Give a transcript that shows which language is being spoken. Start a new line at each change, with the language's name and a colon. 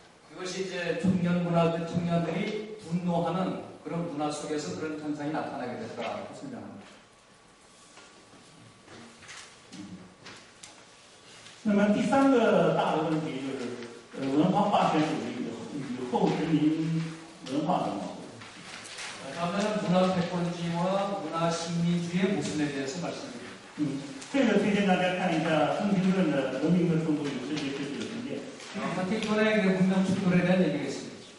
Korean: 그것이 이제 청년들이 분노하는 그런 문화 속에서 그런 현상이 나타나게 됐다고 설명합니다.
Chinese: 那么第三个大的问题就是文化霸权主义与后殖民文化的矛盾。
Korean: 다음에는 문화 패권주의와 문화 식민주의의 모순에 대해서 말씀드립니다.
Chinese: 这个推荐大家看一下孙平论的《文明的冲突与世界秩序的重建》。
Korean: 헌팅턴의 그 문명 충돌에 대한 얘기가 있습니다.